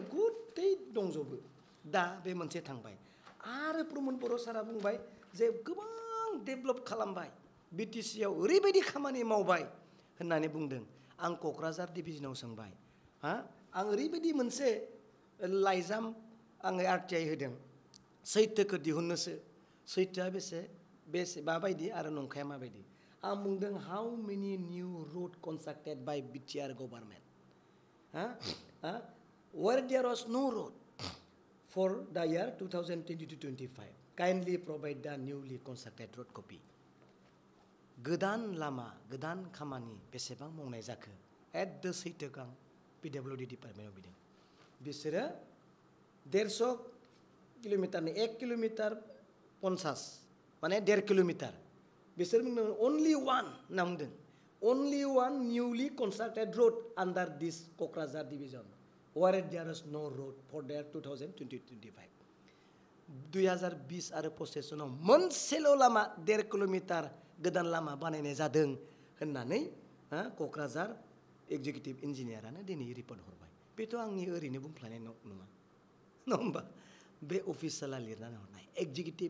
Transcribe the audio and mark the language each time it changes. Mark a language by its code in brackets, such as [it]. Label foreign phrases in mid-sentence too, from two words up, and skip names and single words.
[brx] गुदै दंजोबो दा बे मोनसे थांबाय आरो प्रमद बर' सारा बुंबाय जे गोबां डेभेलप खालामबाय बिटिसिआव ओरैबायदि खामानि मावबाय होननानै बुंदों आं क'क्राझार डिभिजनाव सोंबाय आं ओरैबायदि मोनसे लाइजाम आङो आरटिआइ होदों सैथोखौ दिहुननोसो सैथोआ बेसे माबायदि आरो नंखाया माबायदि आं बुंदों [en] how many new road constructed by BTR government where there was no road for the year 2020-25 kindly provide the newly constructed road copy [brx] गोदान लामा गोदान खामानि बेसेबां मावनाय जाखो एट सैथोखौ आं पिडब्लिउडि डिपार्टमेन्टआव बिदों बिसोरो 150 किल'मिटारनि 1 किल'मिटार 50 माने 1.5 किल'मिटार बिसोर बुंदों [en] only one [brx] होनना बुंदों [en] only one newly constructed road under this क'क्राझार division where there is no road for the 2020-25 [brx] 2020 आरो 25 सनाव मोनसेल' लामा 1.5 किल'मिटार गोदान लामा बानायनाय जादों होननानै क'क्राझार एग्जिकिउटिभ इन्जिनियारानो दिनै रिपर्ट हरबाय बेथ' आंनि ओरैनो बुंफ्लानाय नङा होमबा बे अफिसियेला लिरनानै हरनाय एग्जिकिउटिभ